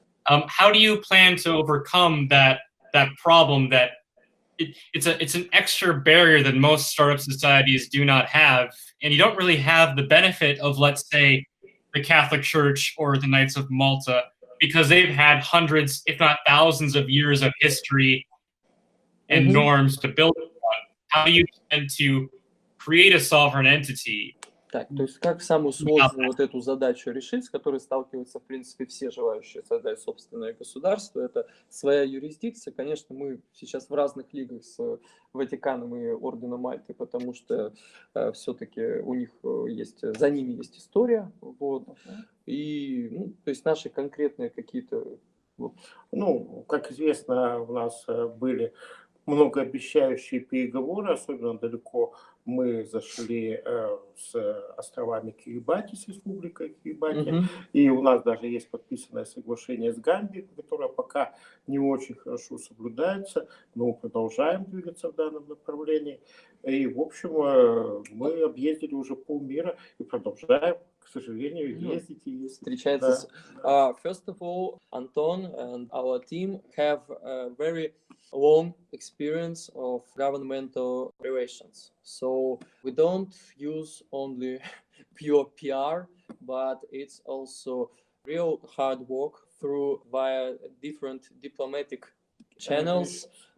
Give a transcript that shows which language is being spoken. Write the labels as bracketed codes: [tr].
[en] How do you plan to overcome that problem that it's an extra barrier that most startup societies do not have, and you don't really have the benefit of, let's say, the Catholic Church or the Knights of Malta, because they've had hundreds, if not thousands, of years of history and norms to build upon. How do you intend to create a sovereign entity? [ru] Так, то есть как самую сложную вот эту задачу решить, с которой сталкиваются, в принципе, все желающие создать собственное государство, это своя юрисдикция. Конечно, мы сейчас в разных лигах с Ватиканом и Орденом Мальты, потому что все-таки у них есть, за ними есть история, вот, и, ну, то есть наши конкретные какие-то... Ну, как известно, у нас были многообещающие переговоры, особенно далеко мы зашли с островами Кирибати, с республикой Кирибати, и у нас даже есть подписанное соглашение с Гамбией, которое пока не очень хорошо соблюдается, но мы продолжаем двигаться в данном направлении. И, в общем, мы объездили уже полмира и продолжаем, к сожалению, ездить и ездить. Встречается. [en] First of all, Anton and our team have a very long experience of governmental relations. So we don't use only pure PR, but it's also real hard work via different diplomatic channels.